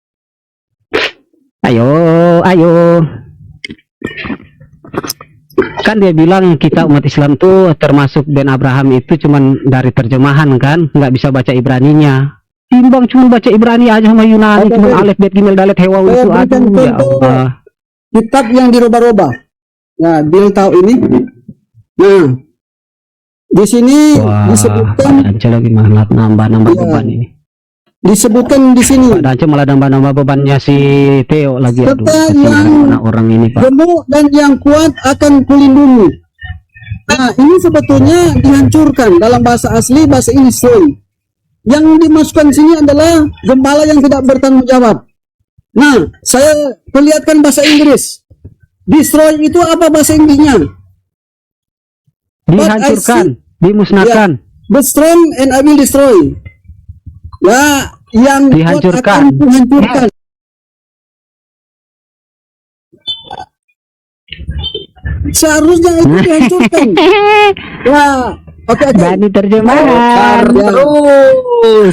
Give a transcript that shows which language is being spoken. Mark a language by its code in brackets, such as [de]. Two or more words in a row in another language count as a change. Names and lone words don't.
[id] Ayo. Kan dia bilang kita umat Islam tuh termasuk Ben Abraham itu cuman dari terjemahan kan, nggak bisa baca Ibraninya. Timbang cuma baca Ibrani aja sama Yunani, cuma alif bet gimel dalet hewa itu, aduh [ar] ya Allah. [id] Kitab yang dirubah-rubah. Nah, Bill tahu ini. Nah, di sini disebutkan Pak Dance lagi malah nambah beban ini. disebutkan di sini Pak Dance malah nambah bebannya si Theo lagi, aduh. serta kasihan yang orang ini Pak. gemuk dan yang kuat akan kulindungi. Nah, ini sebetulnya dihancurkan dalam bahasa asli, bahasa ini destroy. Yang dimasukkan sini adalah gembala yang tidak bertanggung jawab. Nah, saya perlihatkan bahasa Inggris. Destroy itu apa bahasa Inggrisnya? Dihancurkan, dimusnahkan. [en] The strong and I will destroy. [id] Ya, yang kuat Dihancurkan. akan dihancurkan. Seharusnya itu dihancurkan. Ya, oke. Berani terjemahan. Terus.